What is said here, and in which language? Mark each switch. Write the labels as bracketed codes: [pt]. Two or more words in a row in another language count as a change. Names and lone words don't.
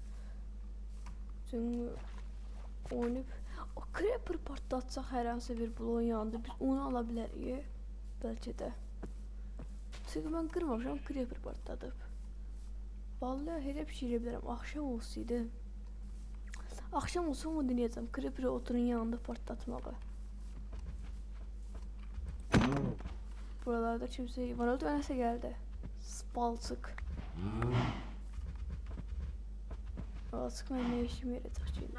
[az] Çünki oyunu o creeper partlatacaq hər hansı bir bloğun yanında biz onu ala bilərik. Bəlkə də. Çünki mən qırmamışam, creeper partladıb. Vallahi elə bir şey elə bilərəm. Axşam olsaydı. [tr] Akşam olsa onu deneyeceğim. Creeper'ı oturun yanında patlatmağı. Buralarda kimse var oldu. Neyse geldi. Balçık. Balçık ben ne işime yarayacak şimdi?